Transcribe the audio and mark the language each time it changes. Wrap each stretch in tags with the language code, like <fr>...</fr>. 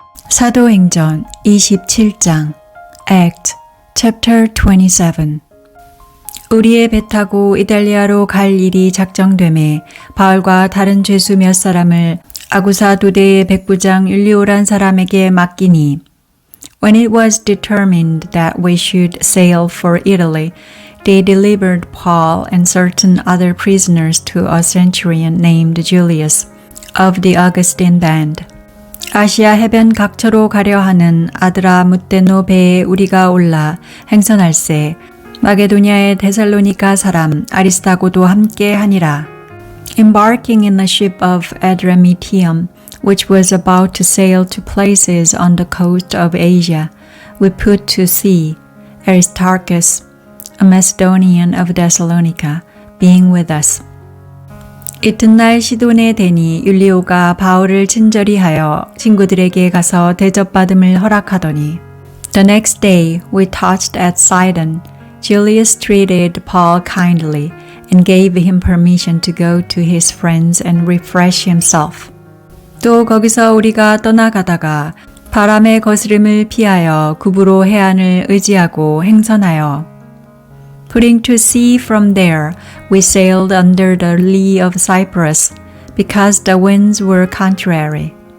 <ko>사도행전 27장 Acts27 우리의 배 타고 이달리아로 갈 일이 작정되매 바울과 다른 죄수 몇 사람을 아구사 도대의 백부장 율리오란 사람에게 맡기니</ko> <en>When it was determined that we should sail for Italy, they delivered Paul and certain other prisoners to a centurion named Julius of the Augustine band.</en> <ko>아시아 해변 각처로 가려 하는 아드라 무테노 배에 우리가 올라 행선할세 마게도냐의 데살로니가 사람 아리스타고도 함께 하니라.</ko> <en>Embarking in the ship of Adramyttium, which was about to sail to places on the coast of Asia, we put to sea, Aristarchus, a Macedonian of Thessalonica, being with us.</en> <ko>이튿날 시돈에 대니 율리오가 바울을 친절히 하여 친구들에게 가서 대접받음을 허락하더니</ko> <en>The next day we touched at Sidon. Julius treated Paul kindly and gave him permission to go to his friends and refresh himself.</en> <ko>또 거기서 우리가 떠나가다가 바람의 거스름을 피하여 구부로 해안을 의지하고 행선하여</ko> <en>Putting to sea from there, we sailed under the lee of Cyprus, because the winds were contrary.</en>